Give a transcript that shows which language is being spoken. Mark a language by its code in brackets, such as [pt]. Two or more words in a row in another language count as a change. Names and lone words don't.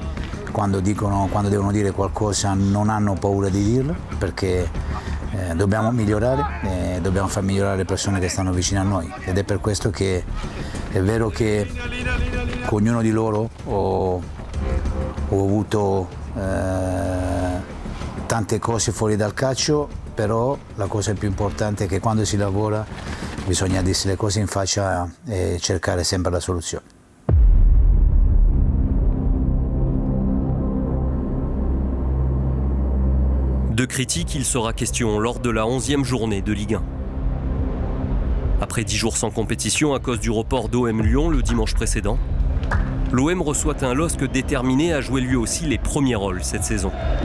[it] Quando devono dire qualcosa non hanno paura di dirlo perché dobbiamo migliorare e dobbiamo far migliorare le persone che stanno vicino a noi ed è per questo che è vero che con ognuno di loro ho avuto tante cose fuori dal calcio, però la cosa più importante è che quando si lavora bisogna dirsi le cose in faccia e cercare sempre la soluzione. [fr] De critiques, il sera question lors de la 11e journée de Ligue 1. Après 10 jours sans compétition à cause du report d'OM Lyon le dimanche précédent, l'OM reçoit un LOSC déterminé à jouer lui aussi les premiers rôles cette saison.